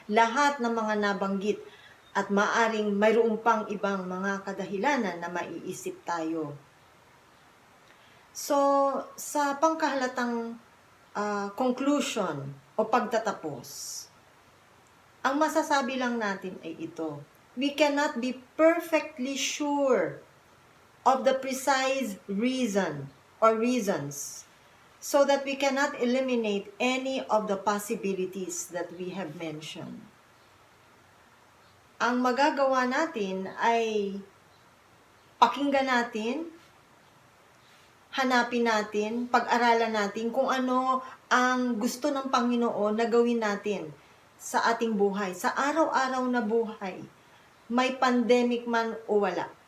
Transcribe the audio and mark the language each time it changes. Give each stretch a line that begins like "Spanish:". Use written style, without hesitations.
Filipino: Lahat ng mga nabanggit at maaring mayroong pang ibang mga kadahilanan na maiisip tayo. So, sa pangkahalatang conclusion o pagtatapos, ang masasabi lang natin ay ito.
English: We cannot be perfectly sure of the precise reason or reasons so that we cannot eliminate any of the possibilities that we have mentioned.
Filipino: Ang magagawa natin ay pakinggan natin, hanapin natin, pag-aralan natin kung ano ang gusto ng Panginoon na gawin natin sa ating buhay, sa araw-araw na buhay, may pandemic man o wala.